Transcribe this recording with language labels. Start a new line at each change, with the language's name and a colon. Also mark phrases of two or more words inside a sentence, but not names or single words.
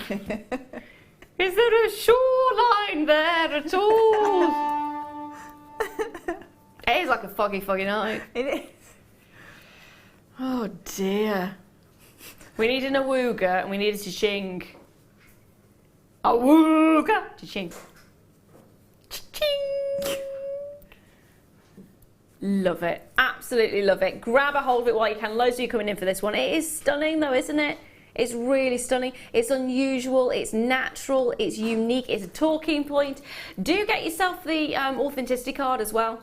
English: Is there a shoreline there at all? It is like a foggy night. It is. Oh dear. We need an awooga and we need a cha-ching. Awooga! Cha-ching. Cha-ching. Love it. Absolutely love it. Grab a hold of it while you can. Loads of you coming in for this one. It is stunning though, isn't it? It's really stunning. It's unusual. It's natural. It's unique. It's a talking point. Do get yourself the authenticity card as well.